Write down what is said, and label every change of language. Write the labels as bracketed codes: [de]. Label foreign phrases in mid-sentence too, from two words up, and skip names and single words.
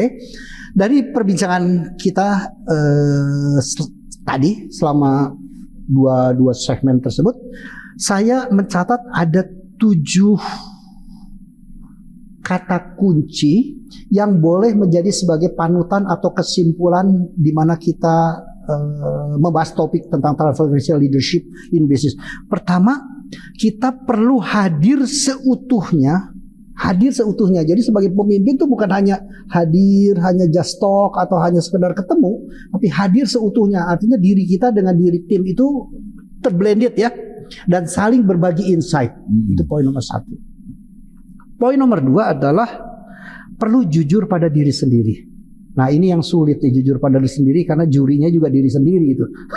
[id] Dari perbincangan kita tadi selama dua segmen tersebut, saya mencatat ada 7 kata kunci yang boleh menjadi sebagai panutan atau kesimpulan di mana kita membahas topik tentang [en] transformational leadership in business. [id] Pertama, kita perlu hadir seutuhnya. Jadi sebagai pemimpin itu bukan hanya hadir, hanya [en] just talk [id] atau hanya sekedar ketemu, tapi hadir seutuhnya. Artinya diri kita dengan diri tim itu terblended ya, dan saling berbagi insight. Itu poin nomor 1. Poin nomor 2 adalah perlu jujur pada diri sendiri. Nah ini yang sulit nih, jujur pada diri sendiri, karena jurinya juga diri sendiri itu.